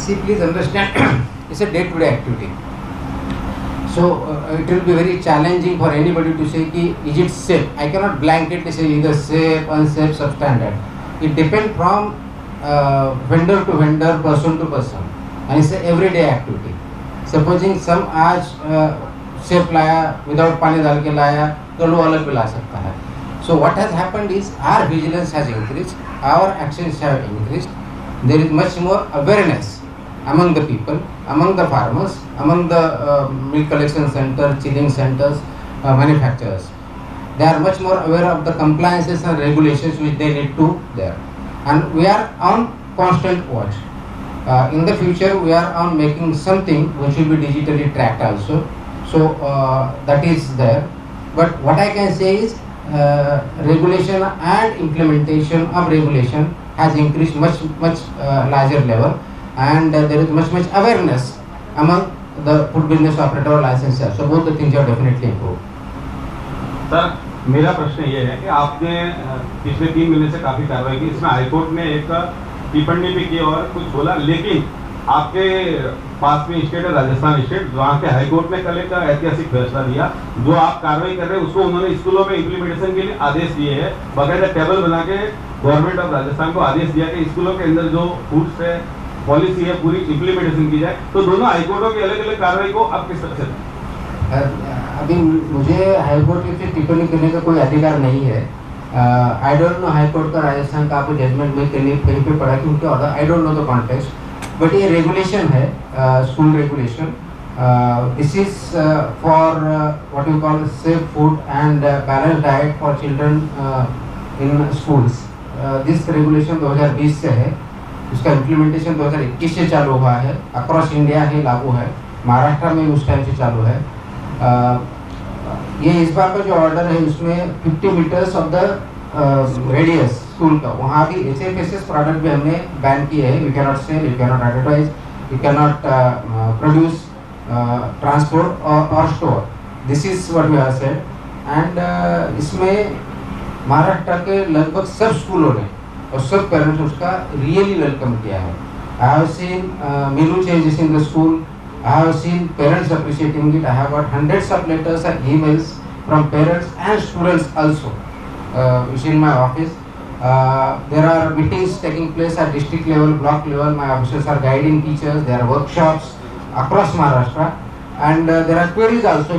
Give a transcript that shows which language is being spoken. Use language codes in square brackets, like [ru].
[en] See, please understand, it's a day-to-day activity. So it will be very challenging for anybody to say ki is it safe. I cannot blanketly say either safe, unsafe, substandard. It depends from vendor to vendor, person to person, and it's an everyday activity. Supposing some [hi] आज safe लाया, without पानी डाल के लाया, तो लो अलग भी ला सकता है. [en] So what has happened is our vigilance has increased, our actions have increased. There is much more awareness among the people, among the farmers, among the milk collection centers, chilling centers, manufacturers. They are much more aware of the compliances and regulations which they need to there. And we are on constant watch. In the future, we are on making something which will be digitally tracked also. So that is there. But what I can say is regulation and implementation of regulation has increased much larger level, and there is much awareness among the food business operator licensors. So both the things are definitely improved. [hi] Sir मेरा प्रश्न ये है कि आपने पिछले 3 महीने से काफ़ी कार्रवाई की, इसमें हाईकोर्ट ने एक टिप्पणी भी की और कुछ बोला, लेकिन आपके पास में स्टेट है राजस्थान स्टेट, वहाँ के हाईकोर्ट ने कल एक ऐतिहासिक फैसला दिया. जो आप कार्रवाई कर रहे हैं उसको उन्होंने स्कूलों में इम्प्लीमेंटेशन के लिए आदेश दिए हैं. बाकायदा टेबल बना के गवर्नमेंट ऑफ राजस्थान को आदेश दिया कि स्कूलों के अंदर जो फूड्स है पॉलिसी है पूरी इम्प्लीमेंटेशन की जाए. तो दोनों हाईकोर्टों की अलग अलग कार्रवाई को आप किस तरह से? अभी मुझे हाईकोर्ट की टिप्पणी करने का कोई अधिकार नहीं है. [en] I don't know [hi] high court का राजस्थान का आपको जजमेंट में कहीं पे पढ़ा कि उनके order, [en] I don't know the context, but [hi] ये रेगुलेशन है, school regulation. [en] This is for what you call safe food and balanced diet for children in schools. This regulation [hi] 2020 से है, उसका इम्प्लीमेंटेशन 2021 से चालू हुआ है, अक्रॉस इंडिया ही लागू है, महाराष्ट्र में उस टाइम से चालू है. ये इस बार का जो ऑर्डर है उसमें [en] 50 metres of the radius [hi] school का, वहाँ भी HFSS प्रोडक्ट भी हमने बैन किए हैं. [en] you can not sell, you can not advertise, you can not produce, transport [hi] और store. [en] This is what we have said. And [hi] इसमें महाराष्ट्र के लगभग सब स्कूलों ने और सब पेरेंट्स उसका रियली वेलकम किया है. [en] I have seen menu changes in the school. I have seen parents appreciating it. I have got hundreds of letters and emails from parents and students also. It's in my office. There are meetings taking place at district level, block level. My officers are guiding teachers. There are workshops across Maharashtra, and there are queries also.